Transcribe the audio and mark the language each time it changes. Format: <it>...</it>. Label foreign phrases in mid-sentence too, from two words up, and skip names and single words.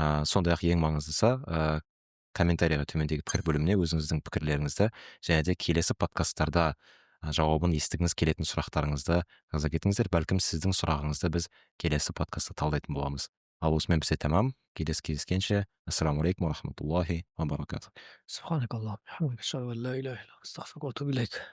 <kk>Сондай-ақ ең маңыздысы, комментарийға төмендегі пікір бөліміне өзіңіздің пікірлеріңізді және де келесі подкасттарда жауабын естігіңіз келетін сұрақтарыңызды жаза кетіңіздер. Бәлкім сіздің сұрағыңызды біз келесі подкастта талдайтын боламыз. Ал осымен бізде тәмам. Келесі кездескенше,</kk> <ar>السلام عليكم ورحمة الله وبركاته. سبحانك اللهم وبحمدك أشهد أن لا إله إلا أنت أستغفرك وأتوب إليك.</ar>